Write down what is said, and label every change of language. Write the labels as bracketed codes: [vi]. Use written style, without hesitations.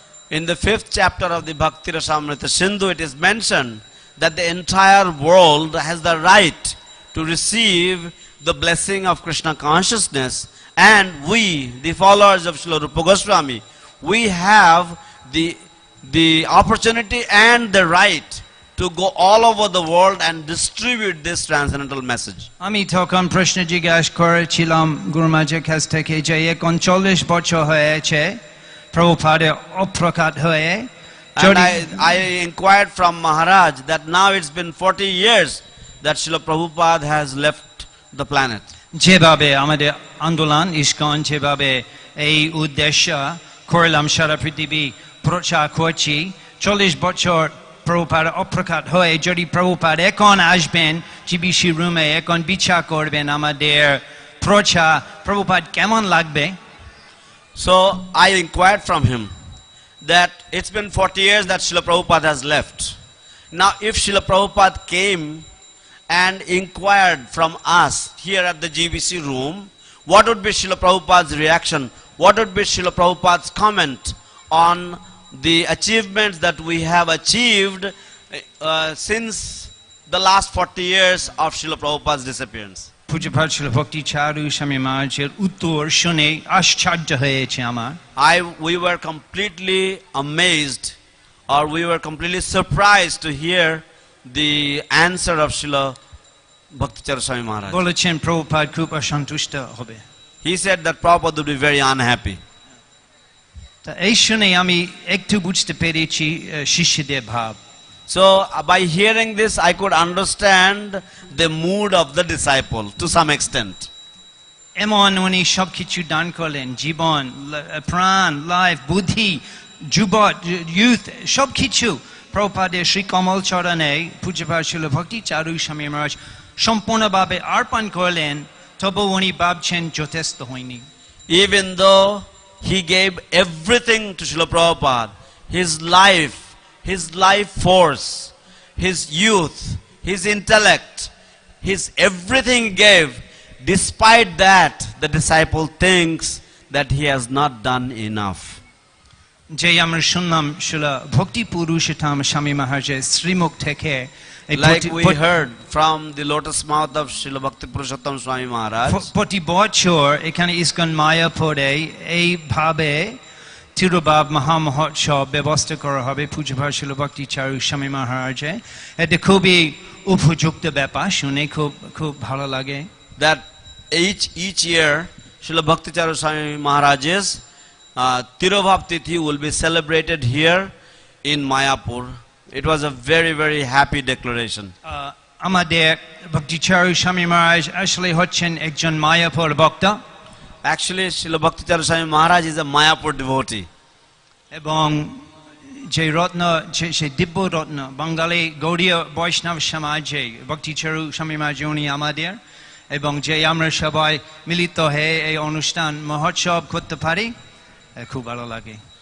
[en] In the 5th chapter of the Bhakti Rasamrita Sindhu, it is mentioned that the entire world has the right to receive the blessing of Krishna consciousness, and we, the followers of Srila Rupa Goswami, we have the opportunity and the right to go all over the world and distribute this transcendental message. [bn] আমি তখন প্রশ্ন জিজ্ঞাসা করেছিলাম গুরু মহারাজের কাছ থেকে যে 39 বছর হয়েছে প্রভুপাদের অপ্রকাট হয়ে, [en] and I inquired from Maharaj that now it's been 40 years that Srila Prabhupada has left the planet. [bn] যেভাবে আমাদের আন্দোলন ইসকন যেভাবে এই উদ্দেশ্য করলাম সারা পৃথিবী প্রচার করছি, 40 বছর প্রভুপাদ অপ্রকাট হয়ে যদি প্রভুপাদ এখন আসবেন জিবিসি রুমে, এখন বিচার করবেন আমাদের প্রচার, প্রভুপাদ কেমন লাগবে? [en] So I inquired from him that it's been 40 years that Srila Prabhupada has left. Now if Srila Prabhupada came and inquired from us here at the GBC room, what would be Srila Prabhupada's reaction? What would be Srila Prabhupada's comment on the achievements that we have achieved since the last 40 years of Srila Prabhupada's disappearance? [bn] পূজ্যপাদ শিল ভক্তি চারু স্বামী মহারাজের উত্তর শুনে আশ্চর্য হয়েছে আমার। [en] We were completely amazed, or we were completely surprised to hear the answer of Srila Bhakti Charu Swami Maharaj. [bn] বলেছেন প্রভুপাদ খুব অসন্তুষ্ট হবে। [en] He said that Prabhupada would be very unhappy. [bn] তা এই শুনে আমি একটু বুঝতে পেরেছি শিষ্যদের ভাব। [en] So by hearing this, I could understand the mood of the disciple to some extent. [bn] এমন উনি সব কিছু দান করলেন, জীবন, প্রাণ, লাইফ, বুদ্ধি, যুবক, ইউথ, সব কিছু প্রভুপাদের শ্রী কমল চরণে পূজ্যপাদ শিল ভক্তি চারু স্বামী মহারাজ সম্পূর্ণভাবে অর্পণ করলেন, তবু উনি ভাবছেন যথেষ্ট হয়নি। [en] Even though he gave everything to Srila Prabhupada, his life force, his youth, his intellect, his everything he gave, despite that, the disciple thinks that he has not done enough. [bn] যে আমরা শুনলাম শিল ভক্তি পুরুষোত্তম স্বামী মহারাজের শ্রীমুখ থেকে, [en] Like we heard from the lotus mouth of Srila Bhakti Purushottam Swami Maharaj, [bn] প্রতি বছর এখানে ইসকন মায়াপুরে এইভাবে তিরোভাব মহামহোৎসব ব্যবস্থা করা হবে পূজ্যপাদ শিল ভক্তি চারু স্বামী মহারাজে। এটা খুবই উপযুক্ত ব্যাপার, শুনে খুব ভালো লাগে। [en] that each year Srila Bhakti Charu Swami Maharaj's Tirobhav Tithi will be celebrated here in Mayapur. It was a very, very happy declaration. [bn] আমাদের ভক্তি চারু স্বামী মহারাজ আসলে হচ্ছেন একজন মায়াপুর ভক্ত। [en] Actually, Srila Bhakti Charu Swami Maharaj is a Mayapur devotee. [bn] এবং যে রত্ন, সেই দিব্য রত্ন বাঙালি গৌড়ীয় বৈষ্ণব সমাজে ভক্তি চারু স্বামী মহারাজ উনি আমাদের, এবং যে আমরা সবাই মিলিত হয়ে এই অনুষ্ঠান মহোৎসব করতে পারি, খুব ভালো লাগে।